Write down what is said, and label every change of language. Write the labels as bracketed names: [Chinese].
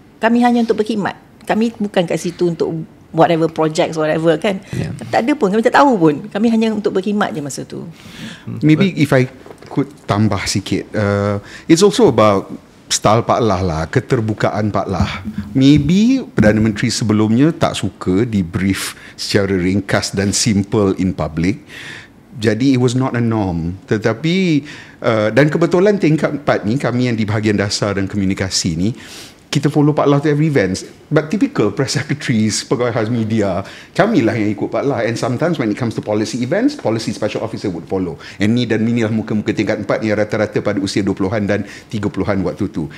[Malay] Kami hanya untuk berkhidmat. Kami bukan kat situ untuk [English] whatever projects, whatever [Malay] kan. Tak ada pun, kami tak tahu pun. Kami hanya untuk berkhidmat je masa tu. [English] Maybe if I could [Malay] tambah sikit, [English] it's also about style Pak Lah lah, [Malay] keterbukaan [English] Pak Lah. [Malay] Maybe Perdana Menteri sebelumnya tak suka di brief secara ringkas dan [English] simple in public. [Malay] Jadi [English] it was not a norm. [Malay] Tetapi dan kebetulan tingkat 4 ni, kami yang di bahagian dasar dan komunikasi ni, kita follow Pak Lah [English] to every events. But typical press secretaries, [Malay] pegawai khas media, kamilah yang ikut Pak Lah. [English] And sometimes when it comes to policy events, policy special officer would follow. [Malay] And ni dan ni lah muka-muka tingkat 4 yang rata-rata pada usia 20-an dan 30-an waktu tu.